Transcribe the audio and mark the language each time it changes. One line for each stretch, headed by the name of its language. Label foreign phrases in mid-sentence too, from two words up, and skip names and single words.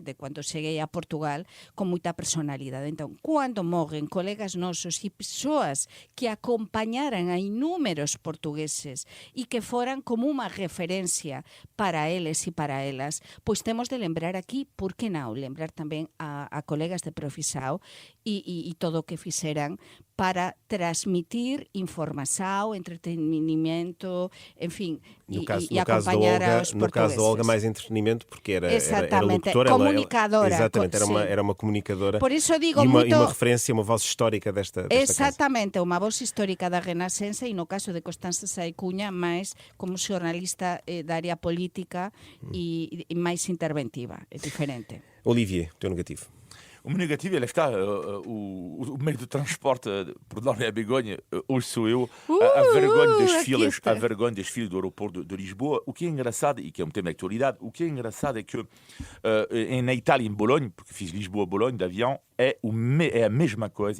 Galician: De cando cheguei a Portugal con moita personalidade. Entón, cando morren colegas nosos e persoas que acompañaran a inúmeros portugueses e que foran como unha referencia para eles e para elas, pois temos de lembrar aquí, por que non? Lembrar tamén a colegas de Profisao e todo o que fixeran para transmitir
Portuguese: informação, entretenimento, enfim, e acompanhar os portugueses. No caso da Olga, mais entretenimento, porque era locutora. Comunicadora. Exatamente, era uma comunicadora. Por isso digo e muito... uma referência, uma voz histórica desta Exatamente, casa. Uma voz histórica da Renascença e no caso de Constanza Saicuña,
Galician: máis como xornalista da área política e máis interventiva,
Portuguese: é diferente. Olivier, teu negativo. O meu negativo, lá está, o meio de transporte, perdão, é a Begonha, hoje sou eu, a vergonha das filas do aeroporto de Lisboa. O que é engraçado, e que é um tema de atualidade, o que é engraçado é que na Itália, em Bolonha, porque fiz Lisboa-Bolonha de avião, é a mesma coisa.